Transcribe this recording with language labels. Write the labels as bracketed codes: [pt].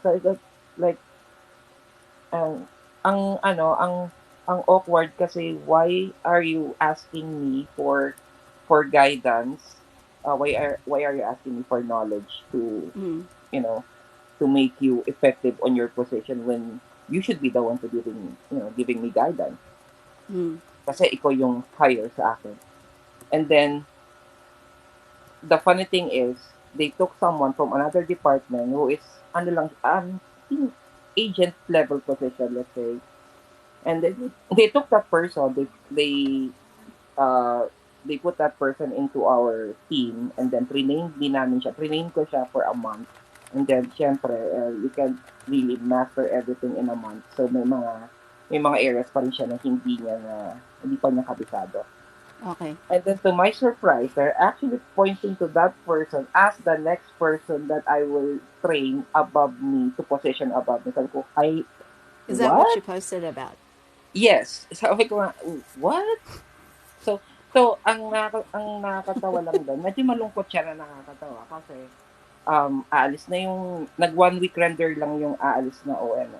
[en] So it's like [tl] ang ang awkward kasi [en] why are you asking me for guidance? Why are you asking me for knowledge to Mm. you know to make you effective on your position when you should be the one to giving me guidance Mm. [tl] kasi ikaw yung hire sa akin. [en] And then the funny thing is they took someone from another department who is [tl] ano lang [en] agent level position, let's say. And then they took that person, uh they put that person into our team, and then [tl] trinamed ko siya [en] for a month. And then syempre you can really master everything in a month. So [tl] may mga areas pa rin siya na hindi pa niya kabisado. [en] Okay. And then to my surprise, they're actually pointing to that person as the next person that I will train above me to position above me. [tl] Sabi ko, [en] Is that what you what? posted about? [tl] Yes. Sabi ko nga, what? So, ang nakakatawa lang doon, medyo malungkot siya na nakakatawa kasi aalis na yung, nag 1 week render lang yung aalis na OM.